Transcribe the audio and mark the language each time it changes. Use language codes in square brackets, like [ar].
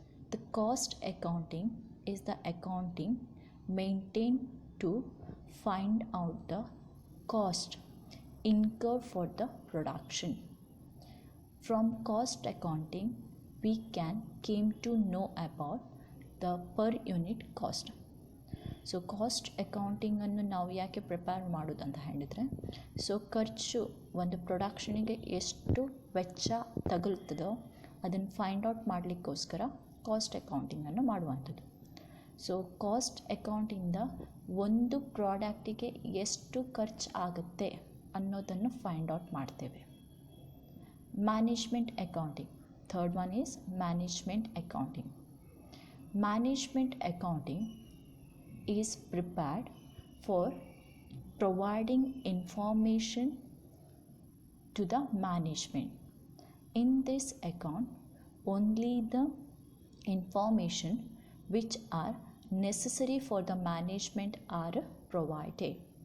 [en] The cost accounting is the accounting maintained to find out the cost incurred for the production. From cost accounting we came to know about the per unit cost. [kn] So cost ಅಕೌಂಟಿಂಗನ್ನು ನಾವು ಯಾಕೆ prepare ಮಾಡೋದು ಅಂತ ಹೇಳಿದರೆ, so ಖರ್ಚು ಒಂದು ಪ್ರೊಡಕ್ಷನಿಗೆ ಎಷ್ಟು ವೆಚ್ಚ ತಗುಲ್ತದೋ ಅದನ್ನು ಫೈಂಡ್ ಔಟ್ ಮಾಡಲಿಕ್ಕೋಸ್ಕರ ಕಾಸ್ಟ್ ಅಕೌಂಟಿಂಗನ್ನು ಮಾಡುವಂಥದ್ದು. ಸೊ ಕಾಸ್ಟ್ ಅಕೌಂಟಿಂದ ಒಂದು ಪ್ರಾಡಕ್ಟಿಗೆ ಎಷ್ಟು ಖರ್ಚು ಆಗುತ್ತೆ ಅನ್ನೋದನ್ನು ಫೈಂಡ್ ಔಟ್ ಮಾಡ್ತೇವೆ. [en] Management accounting, third one is management accounting. Management accounting is prepared for providing information to the management. In this account, only the information which are necessary for the management are provided.